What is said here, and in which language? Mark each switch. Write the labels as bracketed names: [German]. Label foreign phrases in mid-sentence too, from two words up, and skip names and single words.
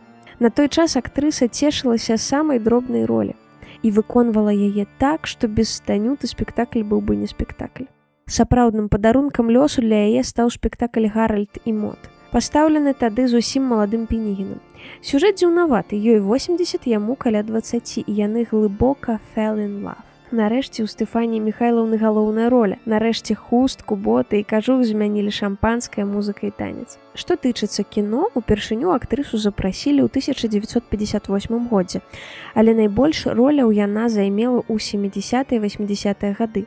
[Belarusian] На той час актрыса цешылася самай дробнай ролі і выконвала яе так, што без Станюты спектакль быў бы не спектакль. Сапраўдным падарункам лёсу для яе стаў спектакль «Гаральд і Мод», пастаўлены тады зусім маладым Пенігінам. Сюжэт дзіўнаваты, ёй 80, яму каля 20, і яны глыбока [English] fell in love. [Belarusian] Нарэшце ў Стэфаніі Міхайлаўны галоўная роля. Нарэшце хустку, боты і кажух змянілі шампанская, музыка і танец. Што тычыцца кіно, упершыню актрысу запрасілі ў 1958 годзе, але найбольш роляў яна займела ў 70-80-е гады.